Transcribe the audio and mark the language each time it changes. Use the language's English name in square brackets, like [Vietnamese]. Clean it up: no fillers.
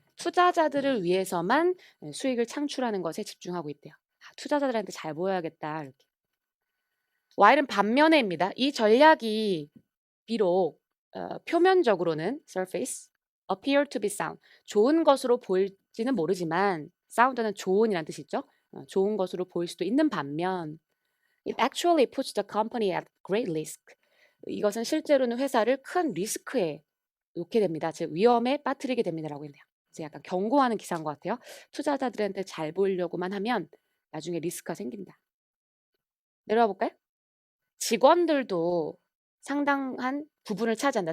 [Korean] 투자자들을 위해서만 수익을 창출하는 것에 집중하고 있대요. 투자자들한테 잘 보여야겠다. 이렇게. while은 반면에입니다. 이 전략이 비록 표면적으로는 surface, [English] appear to be sound, [Korean] 좋은 것으로 보일지는 모르지만 sound는 좋은이라는 뜻이 있죠. 좋은 것으로 보일 수도 있는 반면 [English] it actually puts the company at great risk. [Korean] 이것은 실제로는 회사를 큰 리스크에 놓게 됩니다. 즉 위험에 빠뜨리게 됩니다라고 했네요. 이제 약간 경고하는 기사인 것 같아요. 투자자들한테 잘 보이려고만 하면 나중에 리스크가 생긴다. 내려와 볼까요? 직원들도 상당한 부분을 차지한다.